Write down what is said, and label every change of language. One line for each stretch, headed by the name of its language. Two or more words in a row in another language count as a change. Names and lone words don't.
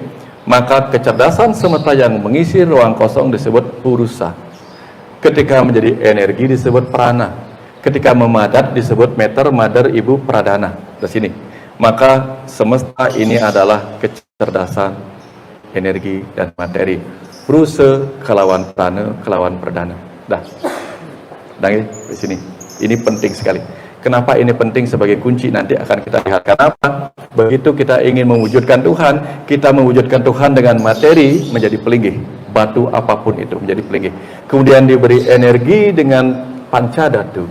Indonesian: Maka kecerdasan semesta yang mengisi ruang kosong disebut purusa. Ketika menjadi energi disebut prana. Ketika memadat disebut meter, mader, ibu, pradana. Di sini. Maka semesta ini adalah kecerdasan, energi, dan materi.
Balinese: Purusa kelawan prana, kelawan pradana.
Indonesian: Dah. Dan di sini. Ini penting sekali. Kenapa ini penting sebagai kunci nanti akan kita lihat. Kenapa? Begitu kita ingin mewujudkan Tuhan, kita mewujudkan Tuhan dengan materi menjadi pelinggih. Batu apapun itu menjadi pelinggih. Kemudian diberi energi dengan pancadatu.